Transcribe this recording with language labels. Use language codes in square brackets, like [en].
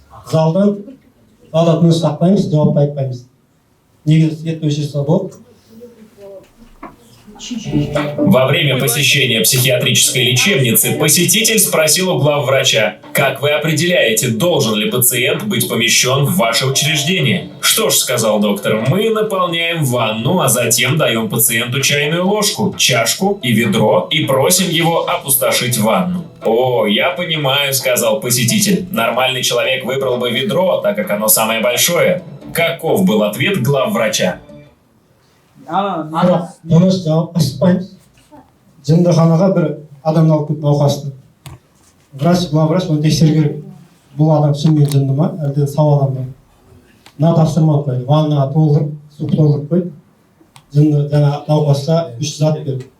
[kk] Залда тыныш сақтаймыз, жауап айтпаймыз. Негізі свет өшірсе болып. [ru] Во время посещения психиатрической лечебницы посетитель спросил у главврача: «Как вы определяете, должен ли пациент быть помещен в ваше учреждение?» «Что ж, — сказал доктор, — мы наполняем ванну, а затем даем пациенту чайную ложку, чашку и ведро и просим его опустошить ванну». «О, я понимаю, — сказал посетитель, — нормальный человек выбрал бы ведро, так как оно самое большое». Каков был ответ главврача? [kk] Тыныш жауап ашпаймыз. Жындыханаға бір адамды алып кетіп науқасты. Главврач оны тексеру керек. Бұл адам шынымен жынды ма, әлде сау адам ба? Мына тапсырма қойды. Ваннаға толтырып, су толтырып қойды. Жынды жаңа науқасқа 3 зат берді.